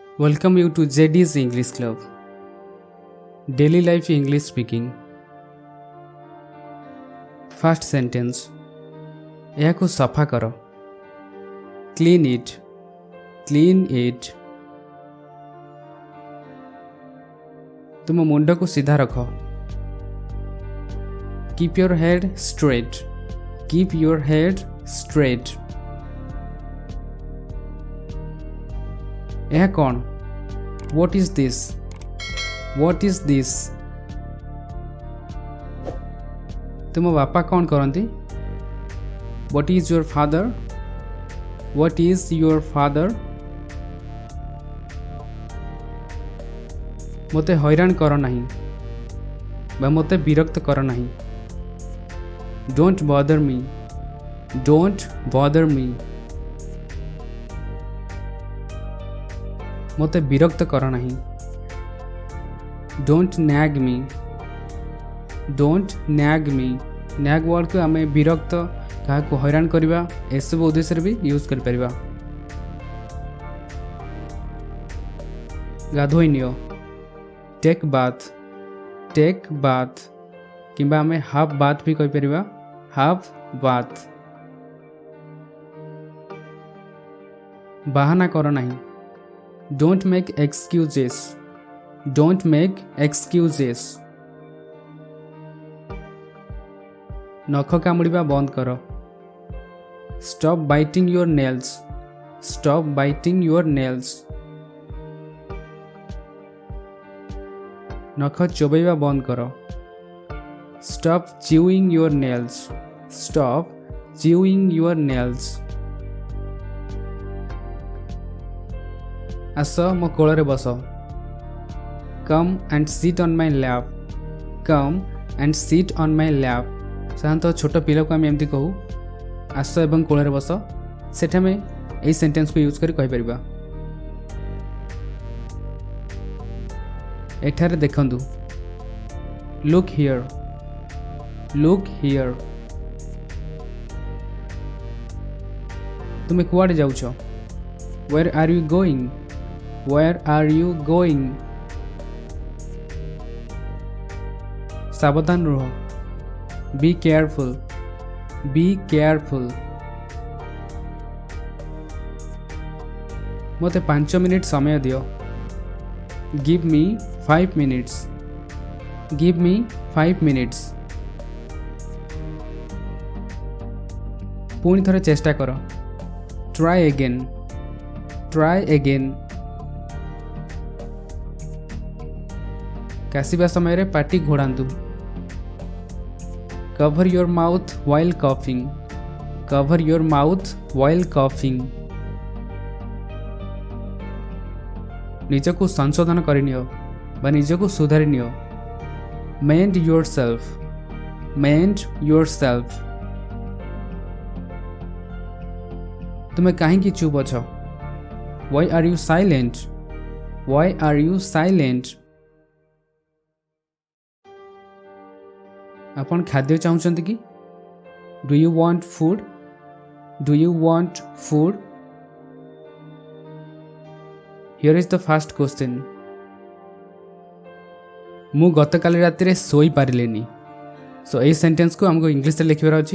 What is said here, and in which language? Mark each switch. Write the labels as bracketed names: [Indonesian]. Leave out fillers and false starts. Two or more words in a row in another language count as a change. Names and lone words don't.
[English] Welcome you to JD's English Club. Daily life English speaking. First sentence. [Odia] ଏହାକୁ ସଫା କର. [English] Clean it. Clean it. [Odia] ତୁମ ମୁଣ୍ଡକୁ ସିଧା ରଖ. [English] Keep your head straight. Keep your head straight. [Odia] ଏହା କ'ଣ? [English] What is this? What is this? [Odia] ତୁମ ବାପା କ'ଣ କରନ୍ତି? [English] What is your father? What is your father? [Odia] ମୋତେ ହଇରାଣ କର ନାହିଁ ବା ମୋତେ ବିରକ୍ତ କର ନାହିଁ. [English] Don't bother me. Don't bother me. [Odia] ମୋତେ ବିରକ୍ତ କର ନାହିଁ. [English] Don't nag me. Don't nag me. [Odia] nag ୱାର୍ଡକୁ ଆମେ ବିରକ୍ତ କାହାକୁ ହଇରାଣ କରିବା ଏସବୁ ଉଦ୍ଦେଶ୍ୟରେ ବି ୟୁଜ୍ କରିପାରିବା. ଗାଧୋଇ ନିଅ. [English] Take bath. Take bath [Odia] କିମ୍ବା ଆମେ [English] half bath [Odia] ବି କହିପାରିବା. [English] half bath. [Odia] ବାହାନା କର ନାହିଁ. [English] Don't make excuses. Don't make excuses. [Odia] ନଖ କାମୁଡ଼ିବା ବନ୍ଦ କର. [English] Stop biting your nails. Stop biting your nails. [Odia] ନଖ ଚୋବେଇବା ବନ୍ଦ କର. [English] Stop chewing your nails. Stop chewing your nails. [Odia] ଆସ ମୋ କୋଳରେ ବସ. [English] Come and sit on my lap. Come and sit on my lap. [Odia] ସାଧାରଣତଃ ଛୋଟ ପିଲାକୁ ଆମେ ଏମିତି କହୁ, ଆସ ଏବଂ କୋଳରେ ବସ. ସେଠି ଆମେ ଏହି ସେଣ୍ଟେନ୍ସକୁ ୟୁଜ୍ କରି କହିପାରିବା. ଏଠାରେ ଦେଖନ୍ତୁ. [English] Look here. Look here. [Odia] ତୁମେ କୁଆଡ଼େ ଯାଉଛ? [English] Where are you going? Where are you going? [Odia] ସାବଧାନ ରୁହ. [English] Be careful. Be careful. [Odia] ମୋତେ 5 ମିନିଟ୍ ସମୟ ଦିଅ. [English] Give me 5 minutes. Give me 5 minutes. [Odia] ପୁଣି ଥରେ ଚେଷ୍ଟା କର. [English] Try again. Try again. [Odia] କାଶିବା ସମୟରେ ପାଟି ଘୋଡ଼ାନ୍ତୁ. [English] Cover your mouth while coughing. Cover your mouth while coughing. [Odia] ନିଜକୁ ସଂଶୋଧନ କରିନିଅ ବା ନିଜକୁ ସୁଧାରି ନିଅ. [English] Mend yourself. Mend yourself. [Odia] ତୁମେ କାହିଁକି ଚୁପ୍ ଅଛ? [English] Why are you silent? Why are you silent? [Odia] ଆପଣ ଖାଦ୍ୟ ଚାହୁଁଛନ୍ତି କି? [English] Do you want food? Do you want food? Here is the first question. [Odia] ମୁଁ ଗତକାଲି ରାତିରେ ଶୋଇପାରିଲିନି. ସୋ ଏହି ସେଣ୍ଟେନ୍ସକୁ ଆମକୁ ଇଂଲିଶରେ ଲେଖିବାର ଅଛି.